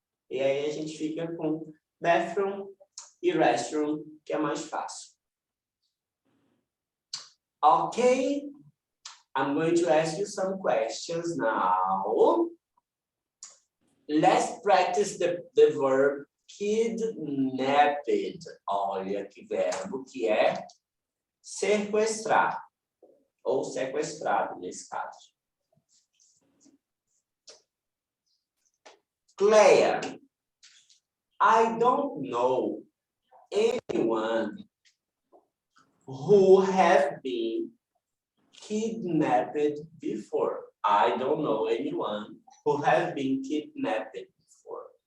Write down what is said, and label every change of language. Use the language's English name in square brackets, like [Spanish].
[Portuguese] E aí a gente fica com bathroom e restroom, que é mais fácil. [English] Okay, I'm going to ask you some questions now. Let's practice the verb kidnapped. [Portuguese] Olha que verbo que é sequestrar, ou sequestrado nesse caso. [English] Claire, I don't know anyone who have been kidnapped before. I don't know anyone who have been kidnapped before.